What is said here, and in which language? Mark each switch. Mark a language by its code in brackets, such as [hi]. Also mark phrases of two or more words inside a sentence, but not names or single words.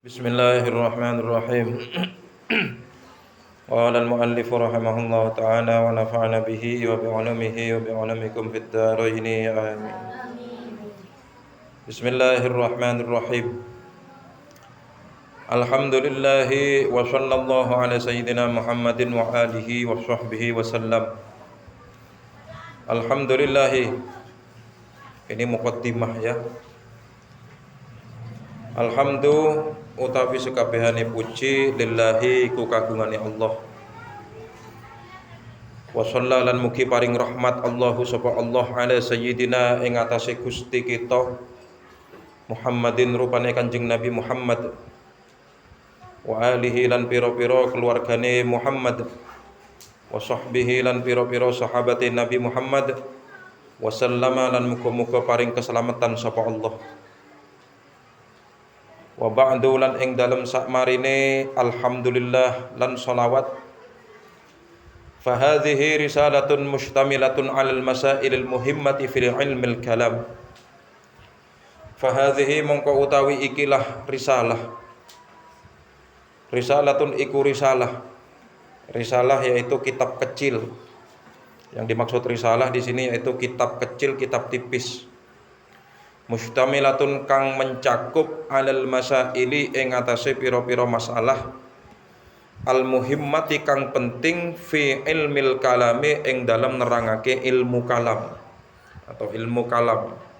[ar] بسم الله الرحمن الرحيم. قال المؤلف رحمه الله تعالى ونفعنا به وبعلومه وبعلومكم في الدارين آمين. بسم الله الرحمن الرحيم. الحمد لله وصلى الله على سيدنا محمد وآله وصحبه وسلم. الحمد لله. [id] Ini muqaddimah ya. [jv] Alhamdulillah utawi sekabehane puji lillahi ku kagungane Allah. [ar] وصلى الله [jv] lan mugi paring rahmat Allahu sapa Allah [ar] على سيدنا [jv] ing atase Gusti kita Muhammadin rupane Kanjeng Nabi Muhammad [ar] وآله [jv] lan pira-pira keluargane Muhammad [ar] وصحبه [jv] lan pira-pira sahabate Nabi Muhammad [ar] وسلم [jv] lan muga-muga paring keselamatan sapa Allah. [ar] وبعد [jv] lan ing dalem sakmarine alhamdulillah lan sholawat [ar] فهذه رسالة مشتملة على المسائل المهمة في علم الكلام. فهذه [jv] mongko utawi ikilah risalatun iku risalah [id] yaitu kitab kecil. Yang dimaksud risalah di sini yaitu kitab kecil, kitab tipis. [jv] Mustamilatun kang mencakup [ar] على المسائل [jv] ing atase pira-pira masalah [ar] المهمة [jv] kang penting [ar] في علم الكلام [jv] ing dalam nerangake ilmu kalam atau ilmu kalam.